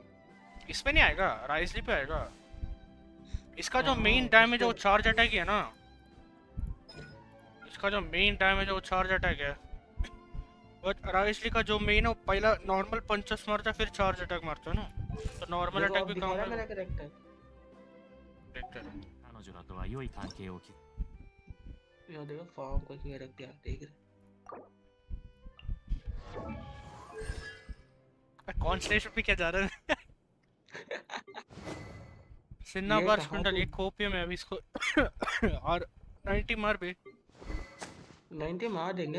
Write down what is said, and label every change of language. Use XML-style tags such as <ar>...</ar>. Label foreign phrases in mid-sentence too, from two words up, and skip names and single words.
<hi>इसमें नहीं आएगा, राइसली पे आएगा। इसका जो</hi> <en>main damage</en> <hi>है वो</hi> <en>charge attack</en> <hi>ही है ना। इसका जो</hi> <en>main damage</en> <hi>है वो</hi> <en>charge attack</en> <hi>है। बट राइसली का जो मेन है वो पहला</hi> <en>normal punches</en> <hi>मारता है फिर</hi> <en>charge attack</en> <hi>मारता है ना। तो</hi> <en>normal attack</en> <hi>भी काम मेरा कैरेक्टर देखते हैं।</hi> <ja>彼女らとは良い関係を築く</ja> <hi>यार देखो फॉर्म को क्यों रख दिया देख रहे। कौन स्टेशन पे क्या जा रहा है? सिन्ना बार स्पिंडल एक कोपियम है अभी इसको। और 90 मार भी 90 मार देंगे।</hi>